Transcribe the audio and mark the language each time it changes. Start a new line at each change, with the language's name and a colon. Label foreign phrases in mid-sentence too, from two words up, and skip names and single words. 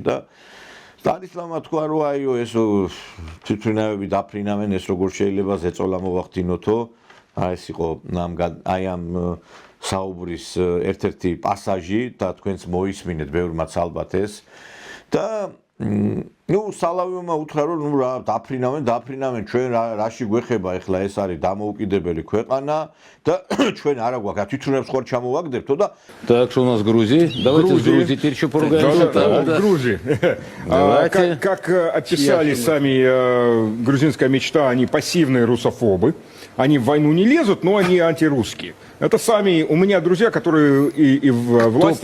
Georgian: და სტანისლავმა თქვა რომ აიო ეს თვითმფრინავები დაფრინავენ ეს როგორ შეიძლება ზეწოლა მოვახდინოთო ეს იყო აი ამ საუბრის ერთ-ერთი პასაჟი და თქვენც მოისმინეთ ბევრმაც ალბათ ეს და ნუ სალავიომა უთხრა რომ ნუ რა დაფრინავენ ჩვენ რაში გვეხება ეხლა ეს არის დამოუკიდებელი ქვეყანა და ჩვენ არა გვაქვს თვითმფრინავს ხوار ჩამოვაგდებთო და
Russian: Так что у нас Грузия. Давайте с Грузией теперь еще поругаемся. Грузия. Как описали сами грузинская мечта, они пассивные русофобы. Они в войну не лезут, но они антирусские. Это сами у меня друзья, которые и в власти